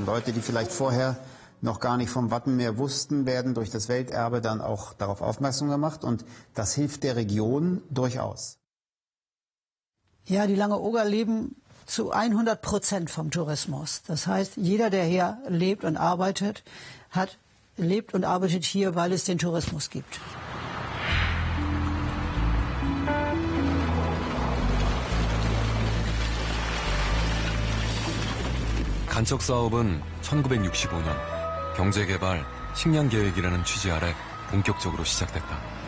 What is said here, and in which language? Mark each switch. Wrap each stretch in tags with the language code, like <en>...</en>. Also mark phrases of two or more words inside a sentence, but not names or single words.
<de>Leute, die vielleicht vorher noch gar nicht vom Wattenmeer wussten, werden durch das Welterbe dann auch darauf aufmerksam gemacht. Und das hilft der Region durchaus. Ja, die Langeoger leben zu 100% vom Tourismus. Das heißt, jeder, der hier lebt und arbeitet, lebt und arbeitet hier, weil es den Tourismus gibt.</de> <ko>간척 사업은 1965년 경제개발, 식량계획이라는 취지 아래 본격적으로 시작됐다.</ko>